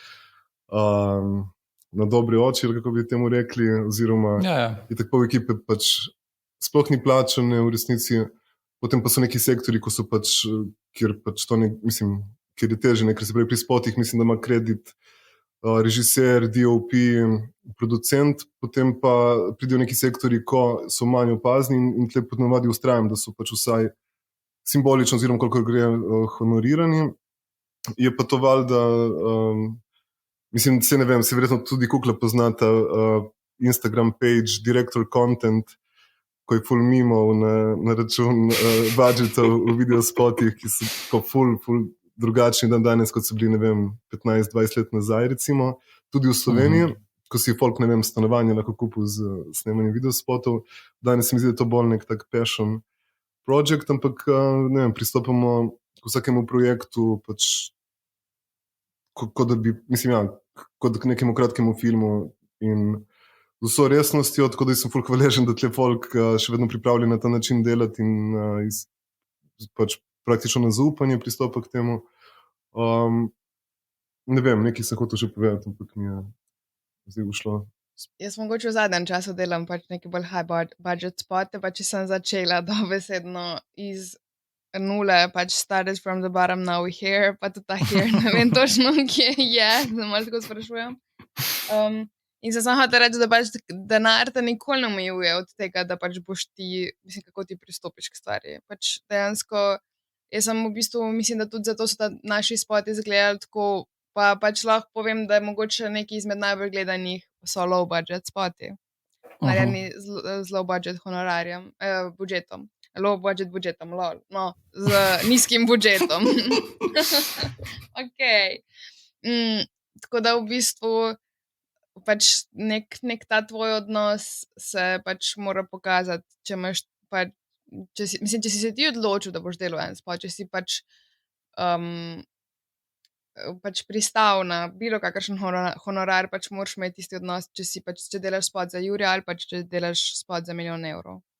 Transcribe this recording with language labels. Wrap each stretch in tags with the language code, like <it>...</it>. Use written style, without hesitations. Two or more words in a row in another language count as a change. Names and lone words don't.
<sl>na dobre oči, ali kako bi temu rekli, oziroma je tako v ekipe pač sploh ni plačane v resnici, potem pa so neki sektori, ko so pač, kjer pač to ne, mislim, kjer je teže, ne, ker se pravi pri spotih, mislim, da ima kredit režiser, DOP, producent, potem pa pridejo neki sektori, ko so manj opazni in tle ponavadi ustrajam, da so pač vsaj simbolično, oziroma koliko gre honorirani. Je pa to valjda, mislim, se ne vem, se verjetno tudi Kukla poznata Instagram page, director content, ko je full mimov na račun budžetov v videospotih, ki so tako full drugačni dan danes, kot so bili, ne vem, 15-20 let nazaj, recimo, tudi v Sloveniji, ko si folk, ne vem, stanovanje lahko kupil z snemanjem videospotov. Danes se mi zdi, da je to bolj nek tak</sl> <en>passion project,</en> <sl>ampak, ne vem, pristopamo k vsakemu projektu, pač, kot da bi, mislim, kot k nekemu kratkemu filmu in z vso resnostjo, tako da sem ful hvaležen, da tle folk še vedno pripravljen na ta način delati in pač praktično na zaupanje pristopa k temu. Ne vem, nekaj sem hotel še povedati, ampak mi je zdaj ušlo. Jaz mogoče v zadnjem času delam pač neki bolj</sl> <en>high budget</en> <sl>spote, pa če sem začela dobesedno iz nule, pač</sl> <en>started from the bottom, now we're here,</en> <sl>pa tudi ta here, ne vem točno, kje je, da malo tako sprašujem. In sem samo hotel reči, da pač denar te nikoli ne omejuje od tega, da pač boš ti, mislim, kako ti pristopiš k stvari. Pač dejansko, jaz sem v bistvu, mislim, da tudi zato so ta naši spoti izgledali tako, pa pač lahko povem, da je mogoče neki izmed najbolj gledanih so</sl> <en>low budget</en> <sl>spoti. Narejeni z</sl> <en>low budget</en> <sl>honorarjem, budžetom.</sl> <en>Low budget</en> <sl>budžetom, lol. No, z nizkim budžetom. Okay. Tako da v bistvu pač nek ta tvoj odnos se pač mora pokazati, če imaš pač, če si se ti odločil, da boš delal en spot, če si pač pristal na bilo kakršen honorar, pač moraš imeti tisti odnos, če delaš spot za jurja ali pač če delaš spot za 1 milijon evrov.</sl>